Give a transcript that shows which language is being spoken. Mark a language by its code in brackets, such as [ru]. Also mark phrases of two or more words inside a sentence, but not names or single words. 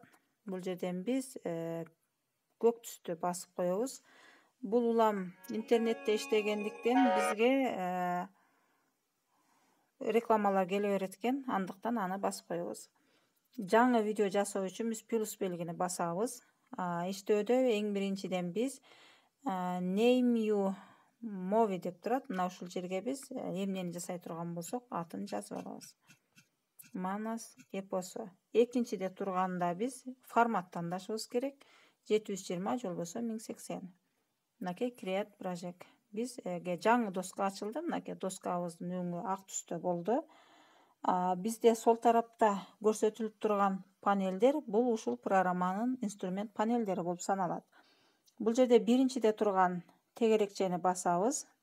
[ky] Бул жерден биз көк түстү басып коебуз. Бул улам интернетте иштегендиктен бизге рекламалар келе берет экен, андыктан аны басып коебуз. Жаңы видео жасоо үчүн биз плюс белгини басабыз. Иштөөдө эң биринчиден биз [en] name you movie [ky] деп турат. Мына ушул жерге биз эмнени жасай турган болсок, атын жазып алабыз. Манас эпосу. Экинчиде турганда биз формат тандашыбыз керек. 720 же болбосо 1080. Мынакей [en] create project. [ky] Бизге жаңы доска ачылды. Мынакей доскабыздын өңү ак түстө болду. Бизде сол тарапта көрсөтүлүп турган панелдер бул ушул программанын инструмент панелдери болуп саналат. Бул жерде биринчиде турган тегерекчени басабыз.